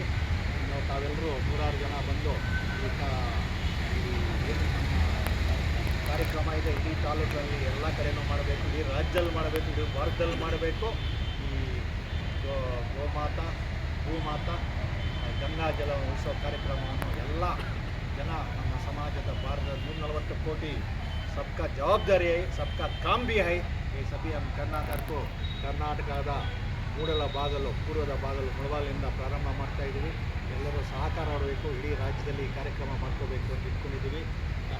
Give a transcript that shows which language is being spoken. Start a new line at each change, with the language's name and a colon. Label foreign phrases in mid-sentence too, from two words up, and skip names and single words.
Kannada: ತಾವೆಲ್ಲರೂ 100 ಜನ ಬಂದು ಏನು ಕಾರ್ಯಕ್ರಮ ಇದೆ ಇಡೀ ತಾಲೂಕಲ್ಲಿ ಎಲ್ಲ ಕಡೆಯೂ ಮಾಡಬೇಕು, ಇಡೀ ರಾಜ್ಯದಲ್ಲಿ ಮಾಡಬೇಕು, ಇಡೀ ಭಾರತದಲ್ಲಿ ಮಾಡಬೇಕು. ಈ ಭೂಮಾತಾ ಗಂಗಾ ಜಲ ಉಳಿಸೋ ಕಾರ್ಯಕ್ರಮವನ್ನು ಎಲ್ಲ ಜನ ನಮ್ಮ ಸಮಾಜದ ಭಾರತದ 140 ಕೋಟಿ
Hindi: सबका जवाबदारी है, सबका काम भी है.
Kannada: ಈ ಸಭೆ ನಮ್ಮ ಕರ್ನಾಟಕದ ಪೂರ್ವದ ಬಾಗಲು ಮುಳಬಾಗಿಲಿಂದ ಪ್ರಾರಂಭ ಮಾಡ್ತಾ ಇದ್ದೀವಿ. ಎಲ್ಲರೂ ಸಹಕಾರ ಮಾಡಬೇಕು. ಇಡೀ ರಾಜ್ಯದಲ್ಲಿ ಈ ಕಾರ್ಯಕ್ರಮ ಮಾಡ್ಕೋಬೇಕು ಅಂತ ಇಟ್ಕೊಂಡಿದ್ದೀವಿ.